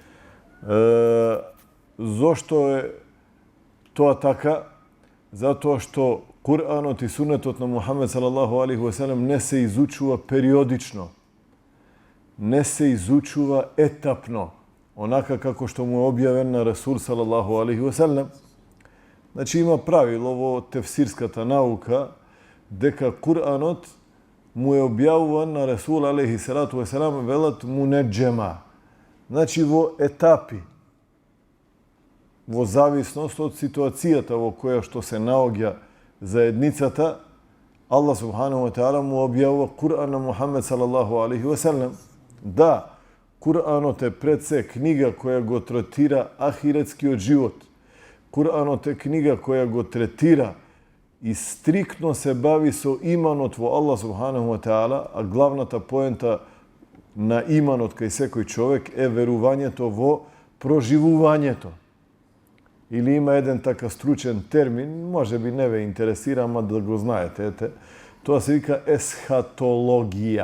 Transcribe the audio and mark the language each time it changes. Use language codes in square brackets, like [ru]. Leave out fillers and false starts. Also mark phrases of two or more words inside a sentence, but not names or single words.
[mk] Зошто е тоа така? Затоа што Куранот и сунетот на Мухамед [ar] صلى الله عليه وسلم [mk] не се изучува периодично. Не се изучува етапно, онака како што му е објавен на Расул [ar] صلى الله عليه وسلم. [mk] Значи има правило во тефсирската наука дека Куранот му е објавуван на Расул [ar] عليه الصلاة والسلام, [mk] велат мунеджема. Значи во етапи, во зависност од ситуацијата во која што се наоѓа заедницата, Аллах [ar] سبحانه وتعالى [mk] му објавува Куран на Мухамед [ar] صلى الله عليه وسلم. [mk] Да, Куранот е пред се книга која го третира ахиретскиот живот. Куранот е книга која го третира и стриктно се бави со иманот во Аллах [ar] سبحانه وتعالى, [mk] а главната поента на иманот кај секој човек е верувањето во проживувањето. Или има еден така стручен термин, може би не ве интересира, ама да го знаете, тоа се вика есхатологија.